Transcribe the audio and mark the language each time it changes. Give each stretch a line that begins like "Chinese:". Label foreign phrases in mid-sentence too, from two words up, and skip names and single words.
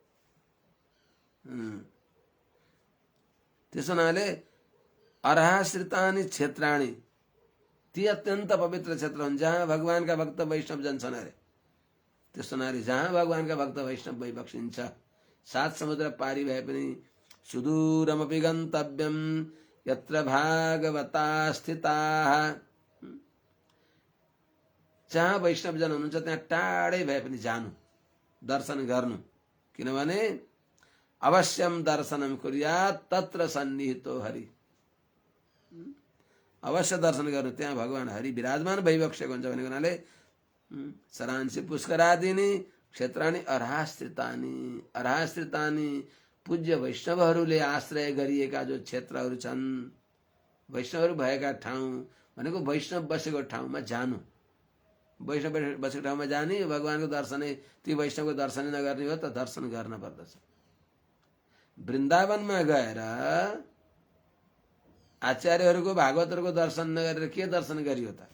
Nepali: त्यस हुनाले
Sanskrit: अर्हाश्रितानि क्षेत्राणि,
Nepali: ती अत्यन्त पवित्र क्षेत्र हुन् जहाँ भगवानका भक्त वैष्णव जन छन्। अरे त्यस हुनाले जहाँ भगवानका भक्त वैष्णव भइबक्सिन्छ, सात समुद्र पारी भए पनि
Sanskrit: सुदूरमपि गन्तव्यम यत्र भागवता स्थिताः,
Nepali: जहाँ वैष्णव जन हुनुहुन्छ त्यहाँ टाढै भए पनि जानु, दर्शन गर्नु।
Sanskrit: किनभने अवश्यम दर्शनम कुर्यात् तत्र सन्निहितो हरि,
Nepali: अवश्य दर्शन गर्नु, त्यहाँ भगवान हरि विराजमान भइबक्सेको हुन्छ भनेको हुनाले
Sanskrit: सरांसि पुष्करादीनि क्षेत्राणि अर्हाश्रितानि, अर्हाश्रितानि
Nepali: पूज्य वैष्णवहरूले आश्रय गरिएका जो क्षेत्रहरू छन्, वैष्णवहरू भएका ठाउँ भनेको वैष्णव बसेको ठाउँमा जानु। वैष्णव बसेको ठाउँमा जाने, भगवानको दर्शनै, ती वैष्णवको दर्शनै नगर्ने हो त दर्शन गर्न पर्दछ। वृन्दावनमा गएर आचार्यहरूको भागवतहरूको दर्शन नगरेर के दर्शन गरियो त?